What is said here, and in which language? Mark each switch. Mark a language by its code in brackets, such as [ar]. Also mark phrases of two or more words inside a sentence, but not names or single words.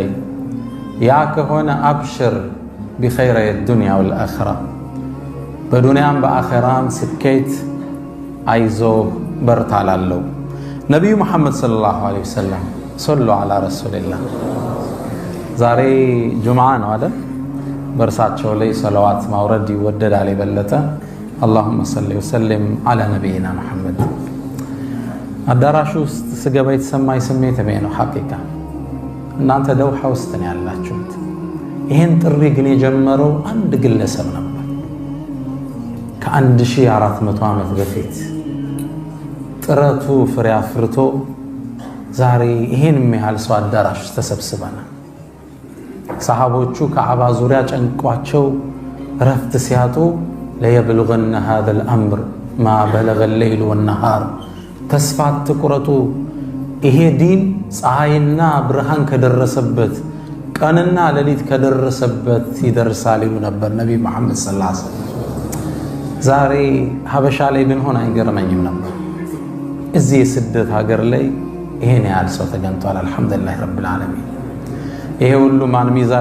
[am] ያ ከሆነ አብሽር [ar] بخير الدنيا والآخرة [am] በዱንያም በአኺራም ስኬት አይዞ በርታላለው ነብዩ መሐመድ [ar] صلى الله عليه وسلم صلوا على رسول الله [am] ዛሬ ጁምዓ ነው አይደል በርሳቸው ላይ ሰላዋት ማውረድ ይወደዳል የበለጠ [ar] اللهم صل وسلم على نبينا محمد [am] አዳራሹ ውስጥ ስገባ የተሰማኝ ስሜት ነው ሐቂቃ እናንተ ደውሃ ውስጥ ነው ያላችሁት ይሄን ጥሪ ግን የጀመረው አንድ ግለሰብ ነበር ከ1400 ዓመት በፊት ጥረቱ ፍሬ አፍርቶ ዛሬ ይሄን የሚያህል ሰው አዳራሽ ውስጥ ተሰብስበናል ሰሃቦቹ ከዓባ ዙሪያ ጨንቋቸው ረፍት ሲያጡ [ar] ليبلغن هذا الأمر ما بلغ الليل والنهار [am] ተስፋት ተቆረጡ ይሄ ዲን ፀሐይና ብርሃን ከደረሰበት ቀንና ሌሊት ከደረሰበት ይደርሳል ይሉ ነበር ነብይ መሐመድ [ar] صلى الله عليه وسلم [am] ዛሬ ሀበሻ ላይ ብንሆን አይገርመኝም ነበር እዚህ የስደት ሀገር ላይ ይሄን ያህል ሰው ተገኝቷል [ar] الحمد لله رب العالمين [am] ይሄ ሁሉ ማን ሚዛን